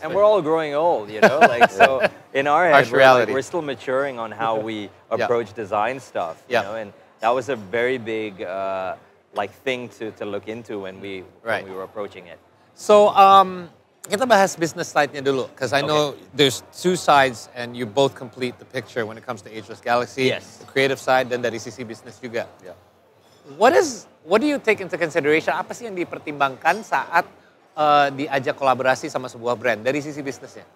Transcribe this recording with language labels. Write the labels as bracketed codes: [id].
[en] And we're all growing old, you know? Like, so in our head, we're still maturing on how we approach design stuff, you know? And that was a very big like thing to look into when we were approaching it. So, [id] kita bahas business side-nya dulu, [en] because I know there's two sides and you both complete the picture when it comes to Ageless Galaxy. Yes. The creative side, [id] dan dari sisi bisnis juga. [en] What do you take into consideration? [id] Apa sih yang dipertimbangkan saat diajak kolaborasi sama sebuah brand dari sisi bisnisnya?